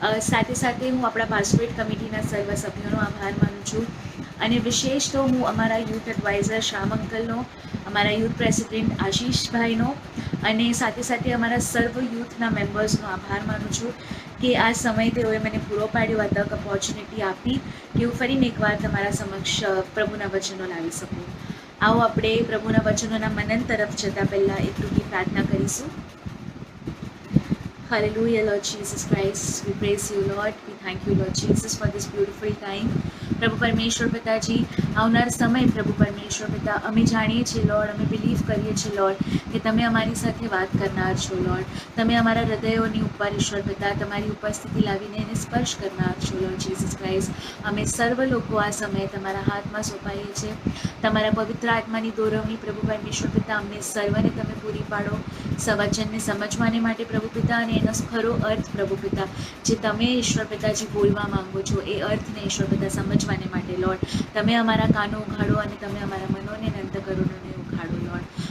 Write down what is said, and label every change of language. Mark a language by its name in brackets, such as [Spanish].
[Gujarati] સાથે સાથે હું આપણા પાસ્ટોરેટ કમિટીના સર્વ સભ્યોનો આભાર માનું છું અને વિશેષ તો હું અમારા યુથ એડવાઇઝર શ્યામ અંકલનો, અમારા યુથ પ્રેસિડેન્ટ આશીષભાઈનો અને સાથે સાથે અમારા સર્વ યુથના મેમ્બર્સનો આભાર માનું છું કે આ સમય તેઓએ મને પૂરો પાડ્યો, આ તક ઓપોર્ચ્યુનિટી આપી કે હું ફરીને એકવાર તમારા સમક્ષ પ્રભુના વચનો લાવી શકું. આવો આપણે પ્રભુના વચનોના મનન તરફ જતાં પહેલાં એક ટૂંકી પ્રાર્થના કરીશું. [English] Hallelujah, Lord Jesus Christ. We praise you, Lord. We thank you, Lord Jesus, for this beautiful time. [Gujarati] પ્રભુ પરમેશ્વર પિતાજી, આવનાર સમય પ્રભુ પરમેશ્વર પિતા અમે જાણીએ છીએ લોર્ડ, અમે બિલીવ કરીએ છીએ લોર્ડ કે તમે અમારી સાથે વાત કરનાર છો લોર્ડ. તમે અમારા હૃદયોની ઉપર ઈશ્વર પિતા તમારી ઉપસ્થિતિ લાવીને એને સ્પર્શ કરનાર છો લોર્ડ જીસસ ક્રાઇસ્ટ. અમે સર્વ લોકો આ સમયે તમારા હાથમાં સોંપાઈએ છીએ. તમારા પવિત્ર આત્માની દોરવણી પ્રભુ પરમેશ્વર પિતા અમને સર્વને તમે પૂરી પાડો સવચનને સમજવાને માટે પ્રભુ પિતા, અને એનો ખરો અર્થ પ્રભુ પિતા જે તમે ઈશ્વર પિતાજી બોલવા માંગો છો એ અર્થને ઈશ્વર પિતા સમજવાને માટે લોર્ડ તમે અમારા કાનો ઉઘાડો અને તમે અમારા મનોને અને અંતઃકરણોને ઉઘાડો લોર્ડ.